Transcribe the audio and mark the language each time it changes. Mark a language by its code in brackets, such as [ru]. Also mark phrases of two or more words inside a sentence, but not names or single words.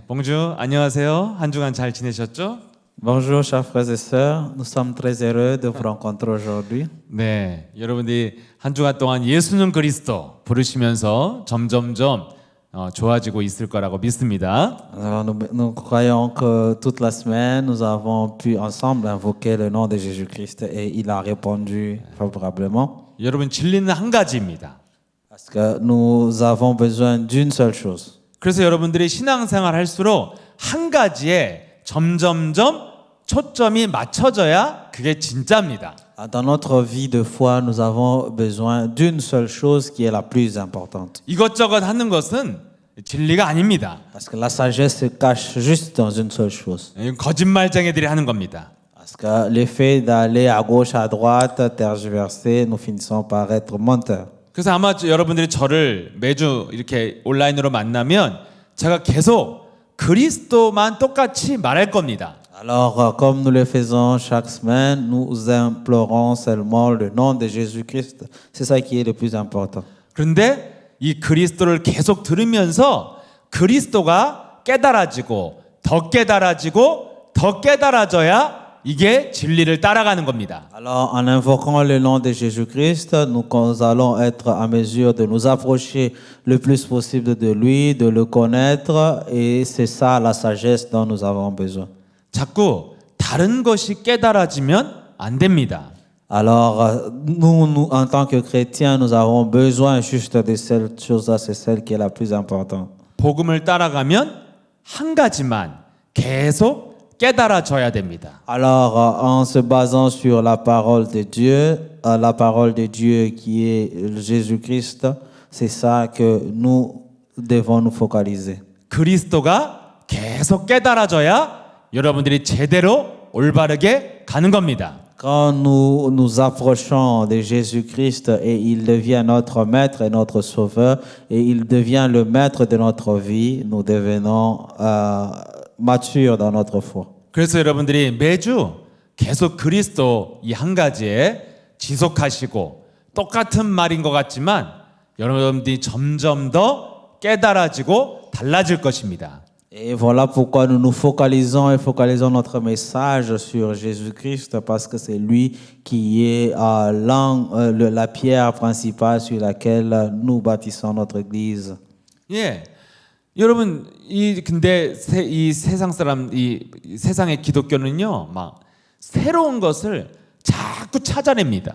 [ko] 봉주 안녕하세요. 한 주간 잘 지내셨죠? [fr] Bonjour chers frères et sœurs, nous sommes très heureux de vous rencontrer aujourd'hui. [ko] 네, 여러분들이 한 주간 동안 예수는 그리스도 부르시면서 점점점 좋아지고 있을 거라고 믿습니다. [fr] Alors nous croyons que toute la semaine, nous avons pu ensemble invoquer le nom de Jésus-Christ et il a répondu favorablement. [ko] 여러분 진리는 한 가지입니다. [fr] Parce que nous avons besoin d'une seule chose. [ko] 그래서 여러분들이 신앙생활 할수록 한 가지에 점점점 초점이 맞춰져야 그게 진짜입니다. [fr] Dans notre vie de foi, nous avons besoin d'une seule chose qui est la plus importante. [ko] 이것저것 하는 것은 진리가 아닙니다. [fr] Parce que la sagesse se cache juste dans une seule chose. [ko] 거짓말쟁이들이 하는 겁니다. [fr] Parce que l'effet d'aller à gauche, à droite, tergiverser, nous finissons par être menteurs. [ko] 그래서 아마 여러분들이 저를 매주 이렇게 온라인으로 만나면 제가 계속 그리스도만 똑같이 말할 겁니다. [fr] Alors, comme nous le faisons chaque semaine, nous implorons seulement le nom de Jésus-Christ. C'est ça qui est le plus important. [ko] 그런데 이 그리스도를 계속 들으면서 그리스도가 깨달아지고 더 깨달아져야 이게 진리를 따라가는 겁니다. [fr] Alors, en invoquant le nom de Jésus-Christ, nous allons être à mesure de nous approcher le plus possible de lui, de le connaître, et c'est ça la sagesse dont nous avons besoin. [ko] 자꾸 다른 것이 깨달아지면 안 됩니다. [fr] Alors, nous, en tant que chrétiens, nous avons besoin juste de cette chose-là, c'est celle qui est la plus importante. [ko] 복음을 따라가면 한 가지만 계속 깨달아져야 됩니다. [fr] Alors, en se basant sur la parole de Dieu qui est Jésus-Christ, c'est ça que nous devons nous focaliser. [ko] 그리스도가 계속 깨달아져야 여러분들이 제대로 올바르게 가는 겁니다. [fr] Quand nous nous approchons de Jésus-Christ et il devient notre maître et notre sauveur et il devient le maître de notre vie, nous devenons matures dans notre foi. [ko] 그래서 여러분들이 매주 계속 그리스도 이 한 가지에 지속하시고 똑같은 말인 것 같지만 여러분들이 점점 더 깨달아지고 달라질 것입니다. [fr] Et voilà pourquoi nous nous focalisons notre message sur Jésus-Christ parce que c'est lui qui est la pierre principale sur laquelle nous bâtissons notre église. [ko] 예, 여러분 근데 이 세상 사람 이 세상의 기독교는요 막 새로운 것을 자꾸 찾아냅니다.